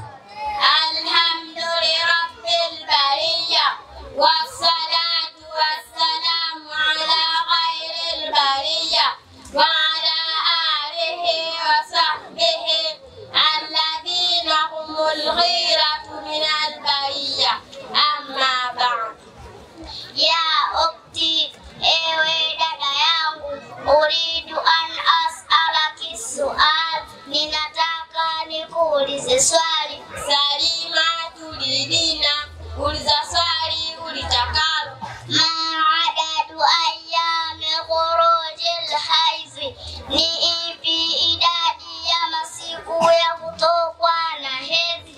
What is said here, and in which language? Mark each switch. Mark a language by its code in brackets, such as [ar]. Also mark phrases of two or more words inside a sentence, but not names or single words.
[ar] الحمد لرب البرية والصلاة والسلام على خير البرية وعلى آله وصحبه الذين هم الخيرة من البرية أما بعد. يا أختي [sw] ewe dada yangu, [ar] أريد أن أسألك سؤال, [sw] ninataka nikuulize swali. Salima turidina, uliza swali ulitakalo. [ar] ما عدد أيام خروج الحيض, [sw] ni ipi idadi ya masiku ya kutokwa na hedhi?